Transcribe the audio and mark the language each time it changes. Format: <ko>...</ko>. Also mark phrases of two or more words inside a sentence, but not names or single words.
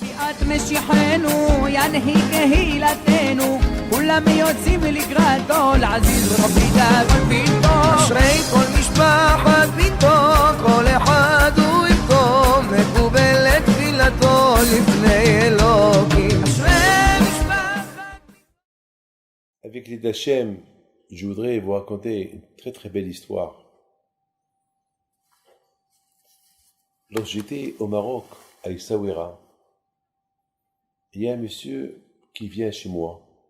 <he>אשרי כל משפחת ביתו, כל אחד הוא יבכו, מקובלת תפילתו לפני אלוקים. אשרי משפחת.</he> <fr>Avec les d'Hachem, je voudrais vous raconter une très très belle histoire. Lorsque j'étais au Maroc, à Essaouira, il y a un monsieur qui vient chez moi.</fr>